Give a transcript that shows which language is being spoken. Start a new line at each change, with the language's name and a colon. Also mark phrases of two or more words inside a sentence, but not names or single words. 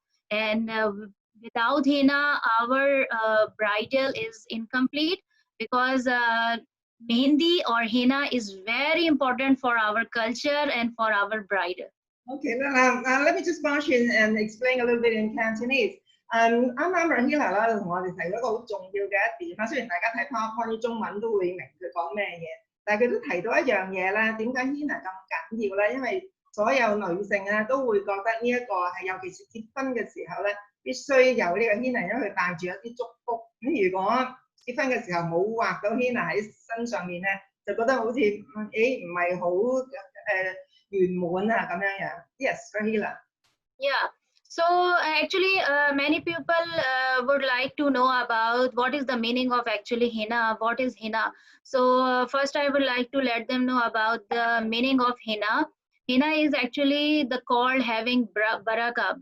English: And without henna, our bridal is incomplete, because mehendi or henna is very important for our culture and for our bridal. Okay, let me just barge in and explain a little bit in Cantonese.
Cantonese: 啱啱 Raheela 啦同我哋提咗一個好重要嘅一點啦，雖然大家睇 PowerPoint 啲中文都會明佢講咩嘢，但係佢都提到一樣嘢咧，點解 henna 咁緊要咧？因為所有女性咧都會覺得呢一個係，尤其是結婚嘅時候咧，必須有呢個 henna，因為佢帶住一啲祝福。咁如果結婚嘅時候冇畫到 henna 喺身上面咧，就覺得好似唔係好圓滿啊咁樣樣。Yes, Raheela.
English: Yeah. So actually, many people would like to know about what is the meaning of actually henna. What is henna? So first, I would like to let them know about the meaning of henna. Henna is actually the called having baraka.